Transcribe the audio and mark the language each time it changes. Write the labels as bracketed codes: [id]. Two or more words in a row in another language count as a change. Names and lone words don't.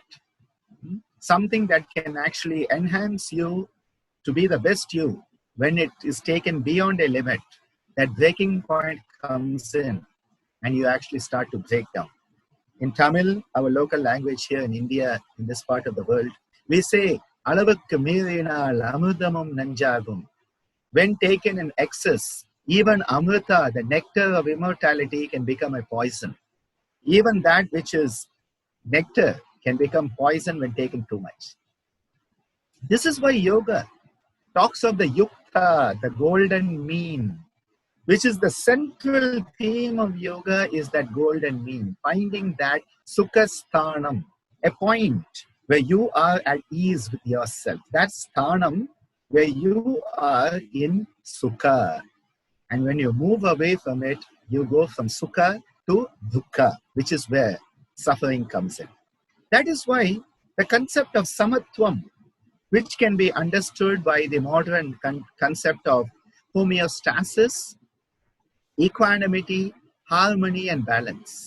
[en] Something that can actually enhance you to be the best you, when it is taken beyond a limit, that breaking point comes in, and you actually start to break down. In Tamil, our local language here in India, in this part of the world, we say, [ta] "அளவுக்கு மீறினால் அமிர்தமும் நஞ்சாகும்." [en] When taken in excess, even amrita, the nectar of immortality, can become a poison. Even that which is nectar can become poison when taken too much. This is why yoga talks of the YUKTA, the golden mean, which is the central theme of yoga, is that golden mean, finding that [sa] सुख स्थानम्, [en] a point where you are at ease with yourself. That's sthanam, where you are in sukha. And when you move away from it, you go from sukha to dukkha, which is where suffering comes in. That is why the concept of samatvam, which can be understood by the modern concept of homeostasis, equanimity, harmony, and balance.